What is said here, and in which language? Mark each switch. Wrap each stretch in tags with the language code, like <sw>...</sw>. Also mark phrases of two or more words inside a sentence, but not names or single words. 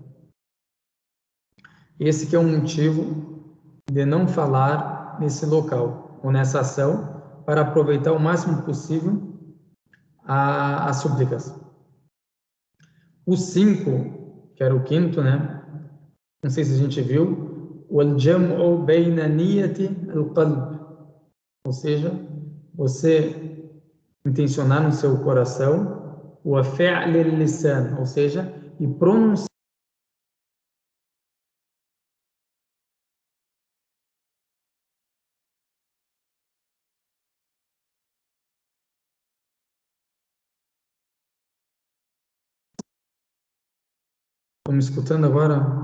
<pt>Esse que é um motivo de não falar nesse local ou nessa ação, para aproveitar o máximo possível as súplicas. O 5, que era o quinto, né? Não sei se a gente viu, o</pt> <ar>الجمع بين نية القلب,</ar> <pt>ou seja, você intencionar no seu coração o</pt> <ar>فعل اللسان,</ar> <pt>ou seja, e pronunciar. Estão me escutando agora?</pt>